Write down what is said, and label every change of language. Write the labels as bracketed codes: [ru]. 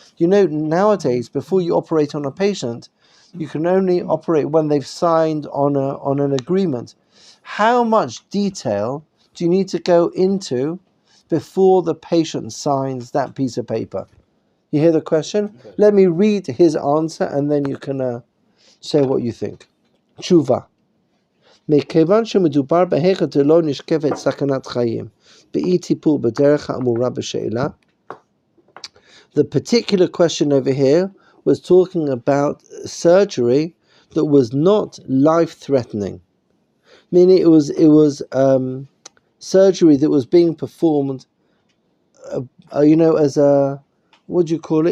[en] You know, nowadays, before you operate on a patient, you can only operate when they've signed on an agreement. How much detail do you need to go into before the patient signs that piece of paper? You hear the question? Okay. Let me read his answer, and then you can say what you think. Tshuva. [he] מכיוון שמדובר בהיכת שלא נשקפת סכנת חיים באי טיפול בדרך האמורה בשאלה. [en] The particular question over here was talking about surgery that was not life-threatening, meaning it was surgery that was being performed, as a, what do you call it?